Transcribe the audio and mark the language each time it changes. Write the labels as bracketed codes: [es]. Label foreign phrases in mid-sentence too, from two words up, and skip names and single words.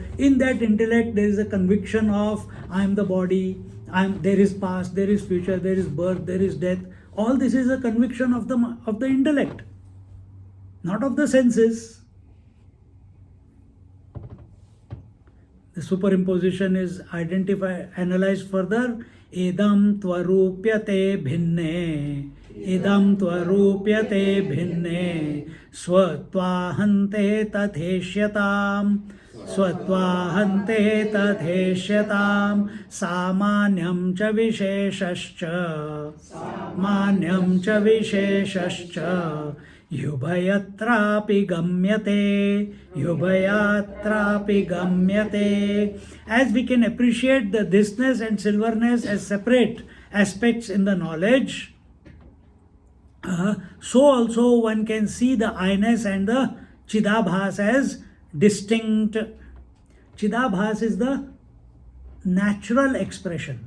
[en] In that intellect there is a conviction of I am the body, there is past, there is future, there is birth, there is death. All this is a conviction of the intellect, not of the senses. The superimposition is analyzed further. [sa] Idam tvarupyate bhinne, idam tvarupyate bhinne, swatvahante tatheshyatam, swatvahante tatheshyatam, samanyam cha visheshascha, manyam cha visheshascha, Yubhayatrapi gamyate, yubhayatrapi gamyate. [en] As we can appreciate the thisness and silverness as separate aspects in the knowledge, so also one can see the I-ness and the Chidabhas as distinct. Chidabhas is the natural expression.